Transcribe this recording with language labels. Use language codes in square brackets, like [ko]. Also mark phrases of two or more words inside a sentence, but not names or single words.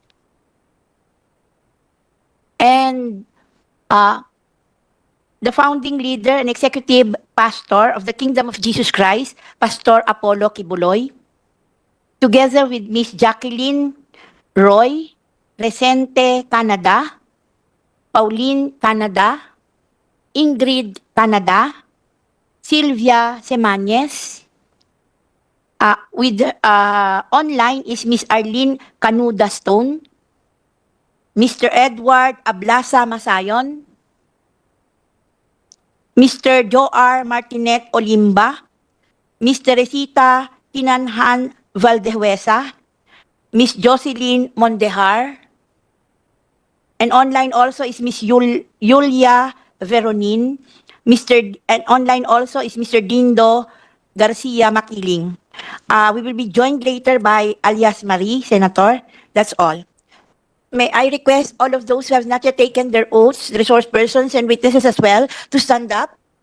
[en] And the founding leader and executive pastor of the Kingdom of Jesus Christ, Pastor Apollo Quiboloy, together with Miss Jacqueline Roy, Resente Canada, Pauline Canada, Ingrid Canada, Sylvia Semañez. Online is Miss Arlene Canuda Stone, Mr. Edward Ablasa Masayon, Mr. Joar Martinet Olimba, Mr. Resita Tinanhan Valdehuesa, Miss Jocelyn Mondejar, and online also is Miss Yulia Veronin, and online also is Mr. Dindo Garcia Makiling. We will be joined later by alias Marie, Senator. That's all. May I request all of those who have not yet taken their oaths, resource persons and witnesses as well, to stand up.